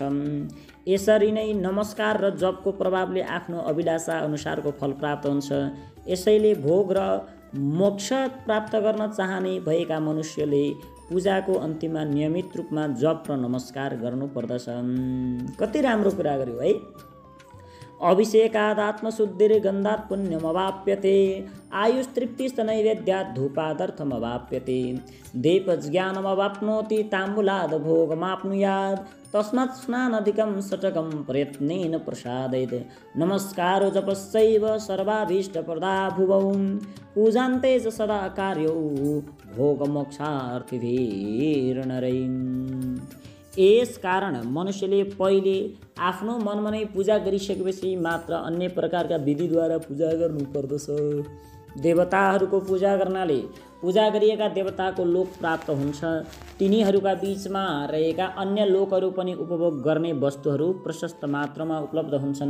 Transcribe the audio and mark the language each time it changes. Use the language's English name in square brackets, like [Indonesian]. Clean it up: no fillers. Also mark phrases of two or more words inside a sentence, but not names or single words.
[Nepali] यसरी नै नमस्कार र जपको प्रभावले आफ्नो अभिलाषा अनुसारको फल प्राप्त हुन्छ। यसैले भोग र मोक्ष प्राप्त गर्न चाहने भएका मनुष्यले पूजाको अन्तिममा नियमित रूपमा जप र नमस्कार गर्नु पर्दछ। कति राम्रो कुरा गर्यो है। [Sanskrit] अभिषेकात् आत्मशुद्धिर्गन्धात् पुण्यमवाप्यते, आयुस्तृप्तिश्च नैवेद्यात् धूपादर्थमवाप्यते, दीपज्ञानमवाप्नोति ताम्बूलाद् भोगमाप्नुयात्, तस्मात् स्नानादिकं षट्कं प्रयत्नेन प्रसादयेत्, नमस्कारो जपश्चैव सर्वाभीष्टप्रदा भुवौ, पूजान्ते च सदा कार्यो भोगमोक्षार्थिभिर्नरै। [Nepali] यस कारण मनुष्यले पहिले आफ्नो मनमा नै पूजा गरिसकेपछि मात्र अन्य प्रकारका विधिद्वारा पूजा गर्नुपर्दछ। देवताहरूको पूजा गर्नाले पूजा गरिएका देवताको लोक प्राप्त हुन्छ। तिनीहरूका बीचमा रहेका अन्य लोकहरू पनि उपभोग गर्ने वस्तुहरू प्रशस्त मात्रामा उपलब्ध हुन्छन्।